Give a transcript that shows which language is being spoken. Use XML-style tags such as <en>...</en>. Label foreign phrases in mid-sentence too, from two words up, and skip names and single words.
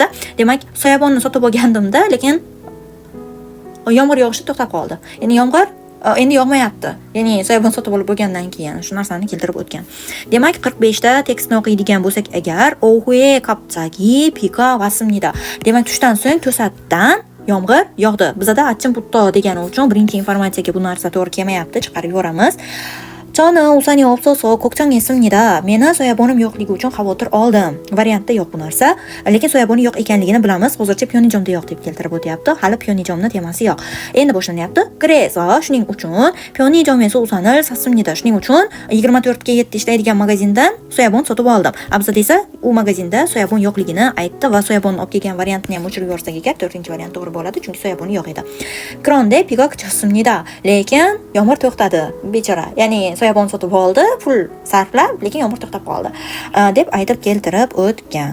<uz>Demak, soyabonni sotib olgandimda, lekin yomg'ir yog'ishi to'xtab qoldi. Ya'ni yomg'ir endi yog'mayapti. Ya'ni soyabon sotib olib bo'lgandan keyin shu narsani keltirib o'tgan. Demak, 45da tekstni o'qiydigan bo'lsak agar</uz> <ko>오후에 갑자기 비가 왔습니다.</ko> <uz>Demak, tushdan so'ng to'satdan yomg'ir yog'di. Bizda 아침부터 degani uchun birinchi informatsiyaga bu narsa to'g'ri kelmayapti, chiqarib yuboramiz.</uz> <ko>저는 우산이 없어서 걱정했습니다.</ko> <uz>Meni soyabonim yo'qligi uchun xavotir oldim. Variantda yo'q bu narsa. Lekin soyaboni yo'q ekanligini bilamiz. Hozircha 편의점da yo'q deb keltirib o'tyapti. Hali 편의점ni temasi yo'q. Endi boshlanyapti. 그래서 shuning uchun</uz> <ko>편의점에서 우산을 샀습니다.</ko> <uz>Shuning uchun 24ga 7 ishlaydigan magazindan soyabon sotib oldim. Abzada esa u magazinda soyabon yo'qligini aytdi va soyabonni olib kelgan variantni ham o'chirib yuborsak agar 4-variant to'g'ri bo'ladi, chunki soyaboni yo'q edi.</uz> <ko>그런데 비가 그쳤습니다.</ko> <uz>Lekin yomg'ir to'xtadi. Bechora. Ya'ni soyabon sotib oldi, pul sarflab, lekin yomg'ir to'xtab qoldi deb aytib keltirib o'tgan.</uz>